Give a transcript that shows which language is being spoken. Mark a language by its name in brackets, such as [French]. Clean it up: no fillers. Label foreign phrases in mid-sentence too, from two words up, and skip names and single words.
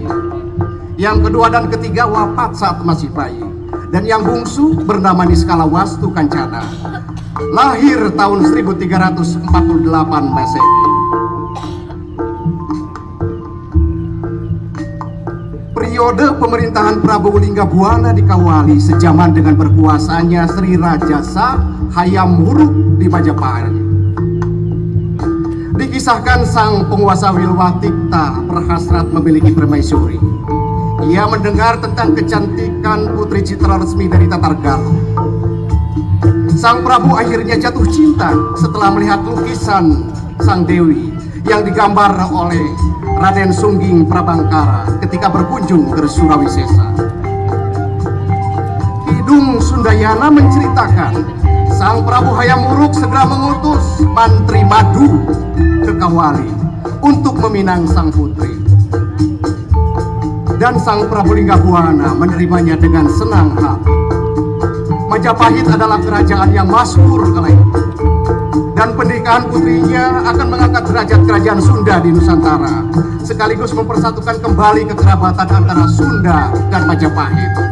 [Indonesian] Yang kedua dan ketiga wafat saat masih bayi. Dan yang bungsu bernama Niskala Wastu Kancana. Lahir tahun 1348 Masehi. Periode pemerintahan Prabu Linggabuana dikawali sejaman dengan berkuasanya Sri Rajasa Hayam Wuruk di Majapahit. Dikisahkan sang penguasa Wilwatikta berhasrat memiliki permaisuri. Ia mendengar tentang kecantikan Putri Citra Resmi dari Tatar Galuh. Sang Prabu akhirnya jatuh cinta setelah melihat lukisan Sang Dewi yang digambar oleh Raden Sungging Prabangkara ketika berkunjung ke Surawisesa. Kidung Sundayana menceritakan Sang Prabu Hayam Wuruk segera mengutus Mantri Madu ke Kawali untuk meminang sang putri. Dan Sang Prabu Linggabuana menerimanya dengan senang hati. Majapahit adalah kerajaan yang masyhur kala itu, dan pernikahan putrinya akan mengangkat derajat kerajaan Sunda di Nusantara, sekaligus mempersatukan kembali kekerabatan antara Sunda dan Majapahit.